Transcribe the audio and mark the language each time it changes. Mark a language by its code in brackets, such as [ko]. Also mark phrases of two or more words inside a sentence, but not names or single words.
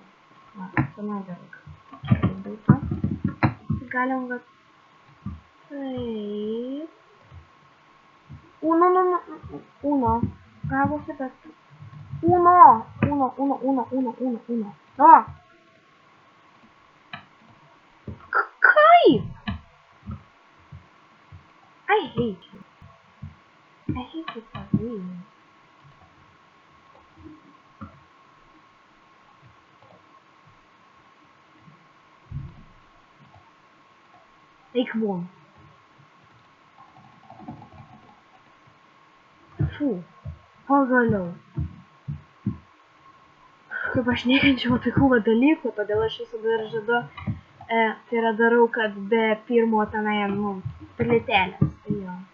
[lt] Va, senau gerai, kad būtų. Galim va taip. Uno. Gavosi, bet... Uno. No. Kaip? [en] I hate you. I hate you for real. Take one. [lt] Fū, pagaliau. Kaip aš nekenčiau tokių dalykų, todėl aš visada ir žadu, tai yra darau, kad be pirmo tenai, plytelės.